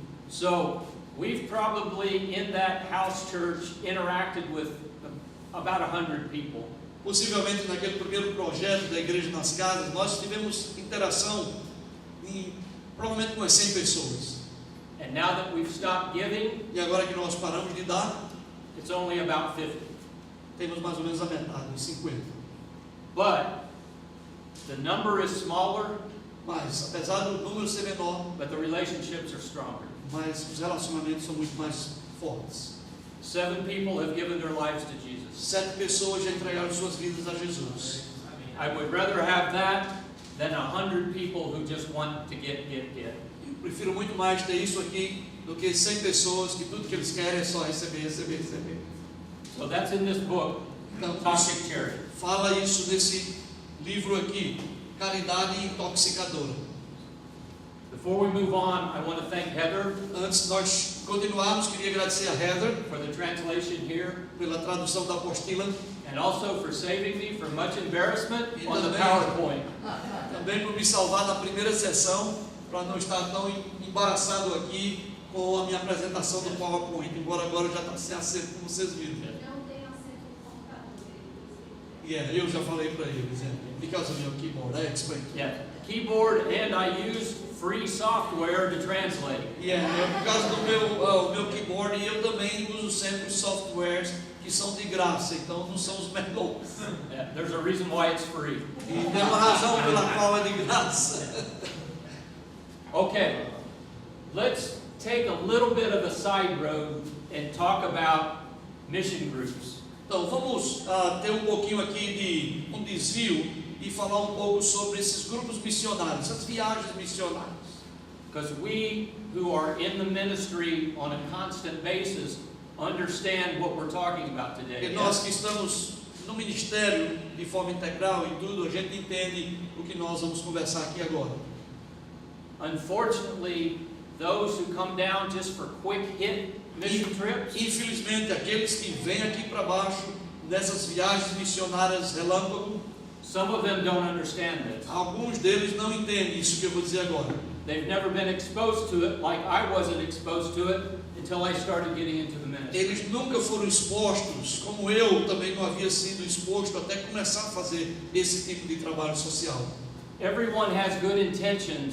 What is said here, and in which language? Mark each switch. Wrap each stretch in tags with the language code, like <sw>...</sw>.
<en>So, we've probably in that house church interacted with about 100 people.</en> <pt>Possivelmente naquele primeiro projeto da igreja nas casas, nós tivemos interação provavelmente com as 100 pessoas.</pt> <en>And now that we've stopped giving,</en> <pt>e agora que nós paramos de dar,</pt> <en>it's only about 50.</en> <pt>Temos mais ou menos a metade, 50.</pt> <en>But the number is smaller.</en> <pt>Mas apesar do número ser menor,</pt> <en>but the relationships are stronger.</en> <pt>Mas os relacionamentos são muito mais fortes.</pt> <en>7 people have given their lives to Jesus.</en> <pt>7 pessoas já entregaram suas vidas a Jesus.</pt> <en>I would rather have that than 100 people who just want to get.</en> <pt>Eu prefiro muito mais ter isso aqui do que 100 pessoas que tudo que eles querem é só receber.</pt> <en>So that's in this book,</en> <pt>então,</pt> <en>Toxic Charity.</en> <pt>Fala isso nesse livro aqui, Caridade Intoxicadora.</pt> <en>Before we move on, I want to thank Heather.</en> <pt>Antes de nós continuarmos, queria agradecer a Heather</pt> <en>for the translation here,</en> <pt>pela tradução da apostila,</pt> <en>and also for saving me from much embarrassment on the PowerPoint.</en> <pt>Também por me salvar na primeira sessão, para não estar tão embaraçado aqui com a minha apresentação do PowerPoint, embora agora já está sem acento, como vocês viram. Não tem acento no computador. Eu já falei para eles,</pt> <en>because of your keyboard, I explained. Yeah, keyboard, and I use free software to translate.</en> <pt>Por causa do meu keyboard, e eu também uso sempre softwares que são de graça, então não são os melhores.</pt> <en>Yeah, there's a reason why it's free.</en> <pt>E tem uma razão pela qual é de graça.</pt> <en>Okay, let's take a little bit of a side road and talk about mission groups.</en> <pt>Então vamos ter um pouquinho aqui de um desvio e falar um pouco sobre esses grupos missionários, essas viagens missionárias.</pt> <en>Because we who are in the ministry on a constant basis understand what we're talking about</en> <pt>E</pt> <en>today.</en> <pt>nós que estamos no ministério de forma integral e tudo, a gente entende o que nós vamos conversar aqui agora.</pt> <en>Unfortunately, those who come down just for quick hit mission trips,</en> <pt>Infelizmente, aqueles que vêm aqui para baixo nessas viagens missionárias relâmpago,</pt> <en>some of them don't understand this.</en> <pt>alguns deles não entendem isso que eu vou dizer agora.</pt> <en>They've never been exposed to it like I wasn't exposed to it until I started getting into the ministry.</en> <pt>Eles nunca foram expostos, como eu também não havia sido exposto até começar a fazer esse tipo de trabalho social.</pt> <en>Everyone has good intentions,</en>